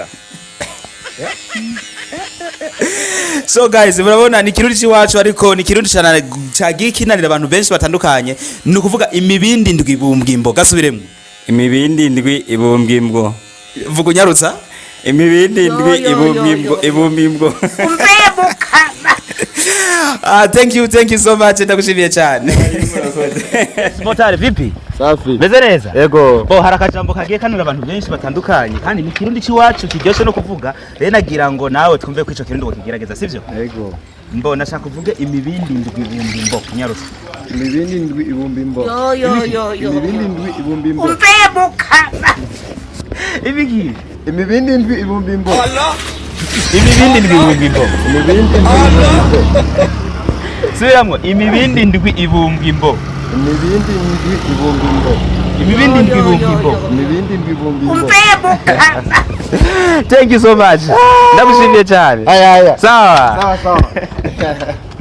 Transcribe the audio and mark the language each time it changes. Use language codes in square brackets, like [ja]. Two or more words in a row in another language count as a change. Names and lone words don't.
[en] So guys, [rn] murabona ni Kirundi ciwacu ariko ni Kirundi cyane cagiye kinanira abantu benshi batandukanye. Ni ukuvuga imibindindwibumbwimbo. Gasubiremo. Imibindindwibumbwimbo. Vuga unyarutsa. Imibindindwibumbwimbo. [en] Thank you so much, [rn] ndagushimiye cyane. [sw] Motari vipi? Safi. [rn] Meze neza? Yego. Bo hari akajambo kagiye kanura abantu benshi batandukanye kandi ni Kirundi ciwacu kiryoshe no kuvuga. Rero nagira ngo nawe twumve ko ico Kirundi wokigerageza sivyo? Yego. Mbona nashaka kuvuga imibindindwibumbwimbo kunyarutsa. Imibindindwibumbwimbo. Imibindindwibumbwimbo. Ibiki? Imibindindwibumbwimbo. Imibindindwibumbwimbo. Imibindindwibumbwimbo. Subiramwo imibindindwibumbwimbo. Imibindindwibumbwimbo. Imibindindwibumbwimbo. Imibindindwibumbwimbo. [en] Thank you so much. [rn] Ndagushimiye cyane. Aya. [sw] Sawa. Sawa.